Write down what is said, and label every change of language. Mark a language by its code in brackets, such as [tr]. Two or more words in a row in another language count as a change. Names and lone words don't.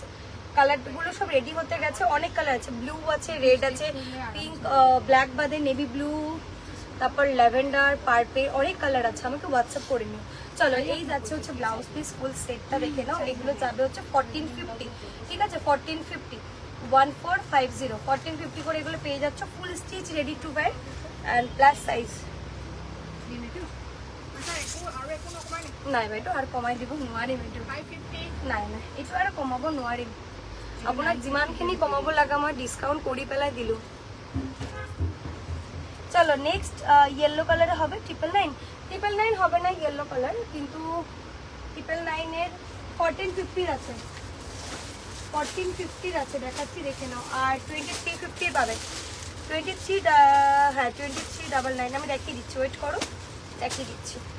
[bn] কালারগুলো সব রেডি হতে গেছে, অনেক কালার আছে, ব্লু আছে, রেড আছে, পিঙ্ক, ব্ল্যাক বাদে [en] navy blue, [bn] তারপর ল্যাভেন্ডার, পার্পল, অনেক কালার আছে, আমাকে হোয়াটসঅ্যাপ করে নিও। চলো, এই যাচ্ছে হচ্ছে [en] blouse piece, [bn] ফুল সেটটা দেখে নাও, এগুলো যাবে হচ্ছে 1450, ঠিক আছে, 1450 1450 করে এগুলো পেয়ে যাচ্ছ, [en] full stitch ready to wear and plus size. [as] নাই বাইদেউ আৰু কমাই দিব নোৱাৰিম, এইটো নাই এইটো আৰু কমাব নোৱাৰিম, আপোনাক যিমানখিনি কমাব লগা মই ডিছকাউণ্ট কৰি পেলাই দিলোঁ। [bn] চলো [en] next yellow colour [bn] হবে 999 হবে না [en] yellow colour, [bn] কিন্তু 999-এর 1450 আছে, 1450 আছে, দেখাচ্ছি দেখে নাও। আর 2350 পাবেন, 23 হ্যাঁ 2399 আমি দেখিয়ে দিচ্ছি, ওয়েট করো দেখিয়ে দিচ্ছি।